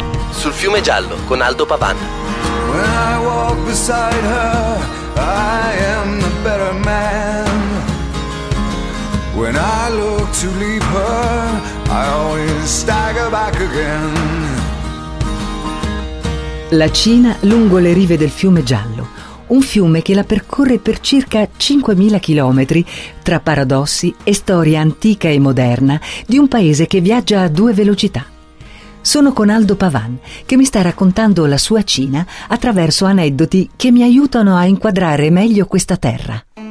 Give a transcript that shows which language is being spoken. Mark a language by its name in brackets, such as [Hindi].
[Italian] Sul fiume giallo con Aldo Pavan. [English] When I walk beside her, I am a better man. When I look to leave her, I always stagger back again. [Italian] La Cina lungo le rive del fiume giallo. Un fiume che la percorre per circa 5.000 chilometri tra paradossi e storia antica e moderna di un paese che viaggia a due velocità. Sono con Aldo Pavan, che mi sta raccontando la sua Cina attraverso aneddoti che mi aiutano a inquadrare meglio questa terra.